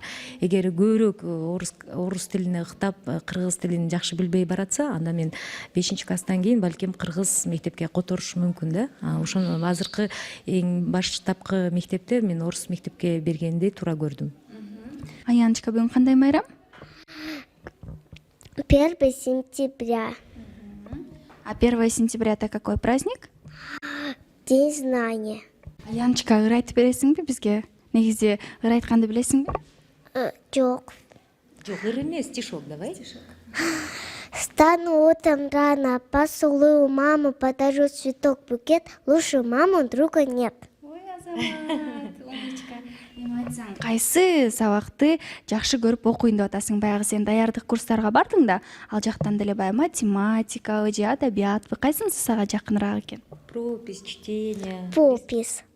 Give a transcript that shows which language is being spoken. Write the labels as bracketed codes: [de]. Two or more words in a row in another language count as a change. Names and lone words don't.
[ky] Эгер көбүрөөк орус тилине ыктап, кыргыз тилин жакшы билбей баратса, анда мен 5 класстан кийин балким кыргыз мектепке которушум мүмкүн да. Ошону азыркы эң баштапкы мектепте мен орус мектепке бергенди туура көрдүм. Аяночка, бүгүн кандай майрам? [ru] 1 сентября. А 1 сентября это какой праздник? День знания. [ky] Аяночка, ыр айтып бересиңби бизге? Негизи ыр айтканды билесиңби? Жок. Жок, ыр эмес, [ru] стишок давай. Встану утром рано, поцелую маму, подарю цветок, букет. Лучше маму друга нет. Ой, Азамат, умничка. [ky] Эми айтсаң, кайсы сабакты жакшы көрүп окуйм деп атасың? Баягы сен даярдык курстарга бардың да, ал жактан деле баягы математикабы же адабиятбы, кайсынысы сага жакыныраак экен? [ru] Пропись, чтение. Попис.